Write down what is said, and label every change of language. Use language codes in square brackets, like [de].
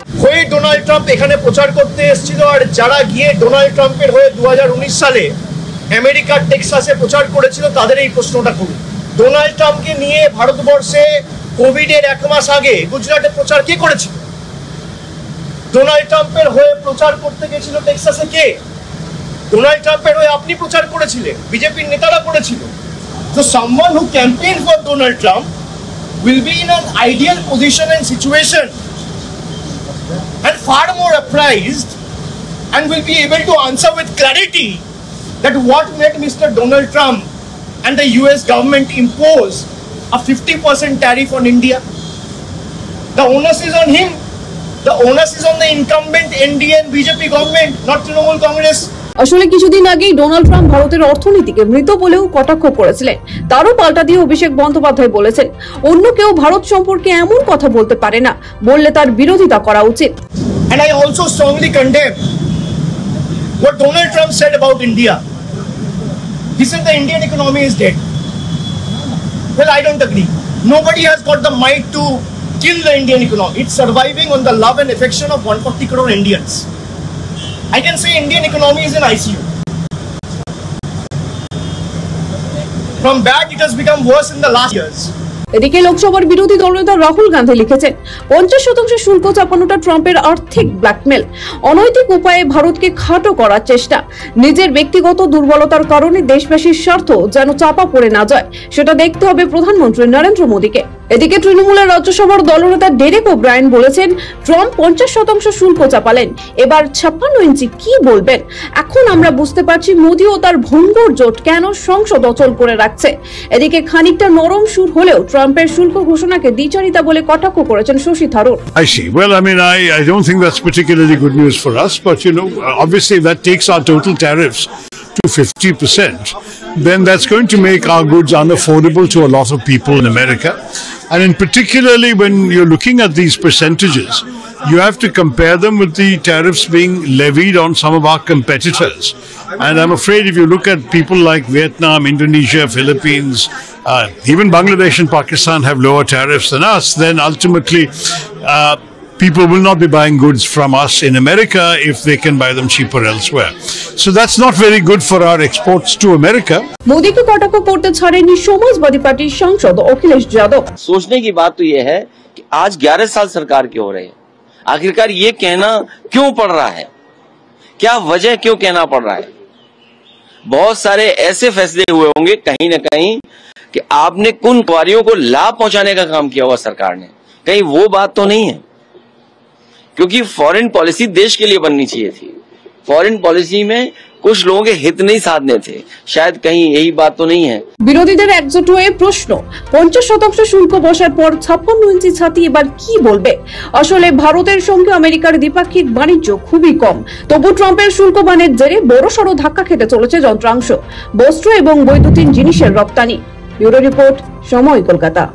[bn] হয়ে Donald Trump এখানে প্রচার করতে এসেছিল, আর যারা গিয়ে ডোনাল্ড ট্রাম্পের হয়ে 2019 সালে আমেরিকার টেক্সাসে প্রচার করেছিল তাদের এই প্রশ্নটা করুন। ডোনাল্ড ট্রাম্পকে নিয়ে ভারতবর্ষে কোভিডের 1 মাস আগে গুজরাটে প্রচার কে করেছিল? ডোনাল্ড ট্রাম্পের হয়ে প্রচার করতে গেছিল টেক্সাসে কে? ডোনাল্ড ট্রাম্পের হয়ে আপনি প্রচার করেছিলেন, বিজেপির নেতারা করেছিল। [en] So someone who campaigned for Donald Trump will be in an ideal position and situation and far more apprised and will be able to answer with clarity that what made Mr. Donald Trump and the US government impose a 50% tariff on India. The onus is on him. The onus is on the incumbent NDA and BJP government, not Trinamool Congress. [bn] আসলে কিছুদিন আগেই Donald Trump ভারতের অর্থনীতিকে মৃত বলেও কটাক্ষ করেছিলেন। তারও পাল্টা দিয়ে অভিষেক বন্দ্যোপাধ্যায় বলেছেন অন্য কেউ ভারত সম্পর্কে এমন কথা বলতে পারে না, বললে তার বিরোধিতা করা উচিত। [en] And I also strongly condemn what Donald Trump said about India. He said the Indian economy is dead. Well, I don't agree. Nobody has got the might to kill the Indian economy. It's surviving on the love and affection of 140 crore Indians. I can say Indian economy is in ICU. From bad, it has become worse in the last years. [bn] এদিকে লোকসভার বিরোধী দলনেতা রাহুল গান্ধী লিখেছেন 50% শুল্ক চাপানোটা ট্রাম্পের আর্থিক blackmail, অনৈতিক উপায়ে ভারতকে খাটো করার চেষ্টা। নিজের ব্যক্তিগত দুর্বলতার কারণে দেশবাসীর স্বার্থ যেন চাপা পড়ে না যায় সেটা দেখতে হবে প্রধানমন্ত্রী নরেন্দ্র মোদীকে। এদিকে তৃণমূলের রাজ্যসভার দলনেতা ডেরেক ওব্রায়েন বলেছেন ট্রাম্প 50% শুল্ক চাপালেন, এবার 56 ইঞ্চি কি বলবেন? এখন আমরা বুঝতে পারছি মোদী ও তার ভঙ্গুর জোট কেন সংসদ অচল করে রাখছে। এদিকে খানিকটা নরম সুর হলেও ট্রাম্পের শুল্ক ঘোষণাকে দ্বিচারিতা বলে কটাক্ষ করেছেন Shashi Tharoor. [en] I see. Well, I mean, I don't think that's particularly good news for us, but you know, obviously that takes our total tariffs to 50%, then that's going to make our goods unaffordable to a lot of people in America. And in particularly when you're looking at these percentages, you have to compare them with the tariffs being levied on some of our competitors. And I'm afraid if you look at people like Vietnam, Indonesia, Philippines, even Bangladesh and Pakistan have lower tariffs than us, then ultimately people will not be buying goods from us in America if they can buy them cheaper elsewhere. So that's not very good for our exports to America. [hi] Modi को कटाक्ष करते छाड़ेंगे Samajwadi party सांसद अखिलेश यादव। सोचने की बात तो ये है कि आज 11 साल सरकार के हो रहे हैं, आखिरकार ये कहना क्यों पड़ रहा है? क्या वजह क्यों कहना पड़ रहा है? बहुत सारे ऐसे फैसले हुए होंगे कहीं न कहीं कि आपने कुन कुंवारियों को लाभ पहुंचाने का काम किया हुआ सरकार ने, कहीं वो बात तो नहीं है। क्योंकि फॉरेन पॉलिसी देश के लिए बननी चाहिए थी। फॉरेन पॉलिसी में कुछ लोगों के हित नहीं साधने थे, शायद कहीं यही बात तो नहीं है। [bn] বিরোধীদের একজোট হয়ে প্রশ্ন, 50% শুল্ক বসার পর 56 ইঞ্চি ছাতি এবার কি বলবে? আসলে ভারতের সঙ্গে আমেরিকার দ্বিপাক্ষিক বাণিজ্য খুবই কম, তবু ট্রাম্পের শুল্ক বানের জেরে বড়সড় ধাক্কা খেতে চলেছে যন্ত্রাংশ, বস্ত্র এবং বৈদ্যুতিন জিনিসের রপ্তানি। ব্যুরো রিপোর্ট, সময়, কলকাতা।